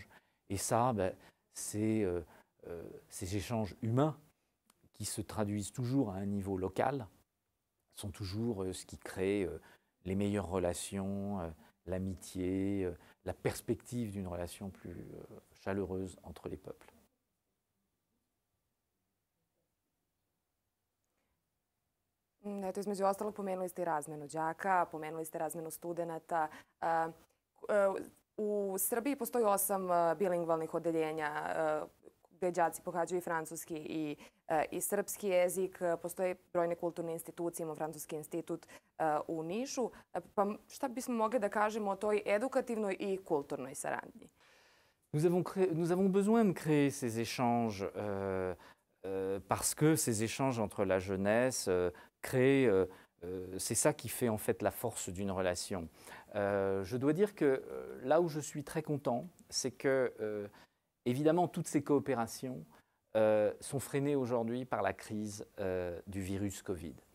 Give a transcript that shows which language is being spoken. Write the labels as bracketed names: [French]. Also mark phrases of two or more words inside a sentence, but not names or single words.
[French] Et ça, c'est ces échanges humains qui se traduisent toujours à un niveau local, sont toujours ce qui crée les meilleures relations, l'amitié, la perspective d'une relation plus chaleureuse entre les peuples. [Serbian] Eto, između ostalog, pomenuli ste i razmenu đaka, pomenuli ste razmenu studenta. U Srbiji postoji 8 bilingvalnih odeljenja gde đaci pohađaju i francuski i srpski jezik. Postoje brojne kulturne institucije, imamo Francuski institut u Nišu. Pa šta bismo mogli da kažemo o toj edukativnoj i kulturnoj saradnji? [French] Nous avons besoin de créer ces échanges parce que ces échanges entre la jeunesse créent, c'est ça qui fait en fait la force d'une relation. Je dois dire que là où je suis très content, c'est que évidemment toutes ces coopérations sont freinées aujourd'hui par la crise du virus Covid.